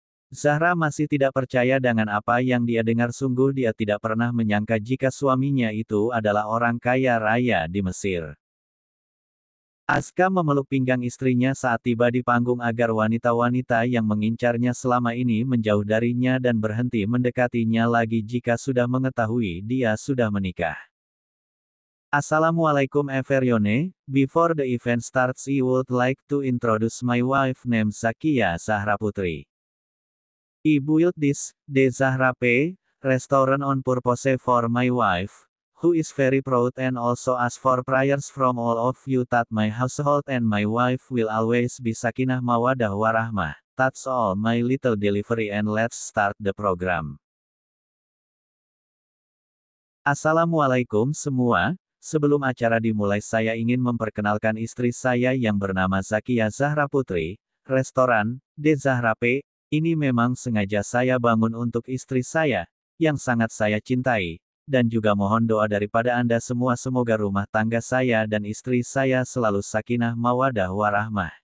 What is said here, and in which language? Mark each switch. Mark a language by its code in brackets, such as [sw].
[id] Zahra masih tidak percaya dengan apa yang dia dengar, sungguh dia tidak pernah menyangka jika suaminya itu adalah orang kaya raya di Mesir. Aska memeluk pinggang istrinya saat tiba di panggung agar wanita-wanita yang mengincarnya selama ini menjauh darinya dan berhenti mendekatinya lagi jika sudah mengetahui dia sudah menikah. [en] Assalamualaikum everyone, before the event starts I would like to introduce my wife named Zakia Zahra Putri. I built this, De Zahra P, restaurant on purpose for my wife, who is very proud and also ask for prayers from all of you that my household and my wife will always be sakinah mawadah warahmah. That's all my little delivery and let's start the program. [id] Assalamualaikum semua. Sebelum acara dimulai saya ingin memperkenalkan istri saya yang bernama Zakia Zahra Putri. Restoran De Zahra P ini memang sengaja saya bangun untuk istri saya, yang sangat saya cintai, dan juga mohon doa daripada Anda semua semoga rumah tangga saya dan istri saya selalu sakinah mawadah warahmah.